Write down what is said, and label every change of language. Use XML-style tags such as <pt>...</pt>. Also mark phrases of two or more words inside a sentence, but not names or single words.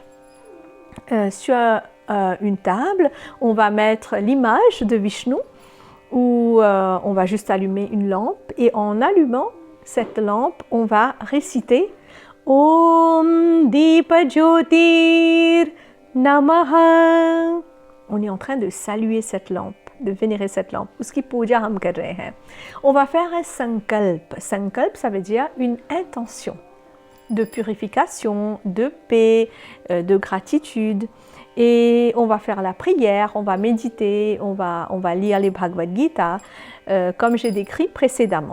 <fr>Sur une table, on va mettre l'image de Vishnu ou on va juste allumer une lampe et en allumant cette lampe, on va réciter</fr> <sa>ॐ दीप ज्योतिर् नमः.</sa> <fr>On est en train de saluer cette lampe, de vénérer cette lampe.</fr> <hi>उसकी पूजा हम कर रहे हैं.</hi> <fr>On va faire un sankalp. Sankalp, ça veut dire une intention de purification, de paix, de gratitude. Et on va faire la prière, on va méditer, on va lire les Bhagavad Gita, comme j'ai décrit précédemment.</fr>